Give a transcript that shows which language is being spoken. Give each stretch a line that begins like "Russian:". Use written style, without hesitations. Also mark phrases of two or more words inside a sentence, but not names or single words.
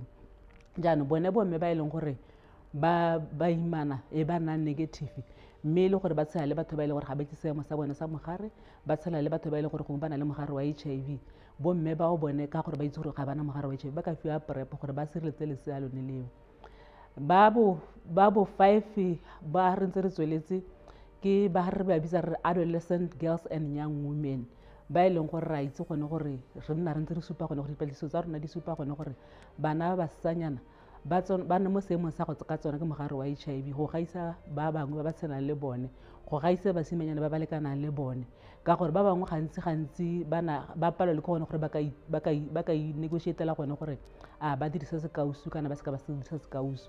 Tswana: Jaanong bone bomme ba e leng gore ba imana e ba nang negative, mme e le gore ba tshela le batho ba e leng gore ga ba itse seemo sa bone sa mogare, ba tshela le batho ba e leng gore gongwe ba na le mogare wa HIV, bomme bao bone ka gore ba itse gore ga bana mogare wa HIV ba ka fiwa PrEP gore ba sireletse lesea lone leo. Ba bo 5 ba re ntse re tsweletse ke ba re ba bitsa re
English: adolescent girls and young women,
Tswana: ba e leng gore ra itse gone gore re nna re ntse re supa gone gore dipatlisiso tsa rona di supa gone gore bana ba basetsanyana ba ne mo seemong sa go ka tsona ke mogare wa HIV go gaisa ba bangwe ba ba tshelang le bone, go gaisa basimenyana ba ba lekanang le bone, ka gore ba bangwe gantsi ba palelwa le ke gone gore ba ka negotiatela gone gore a ba dirisa sekausu kana ba seka ba se dirisa sekausu.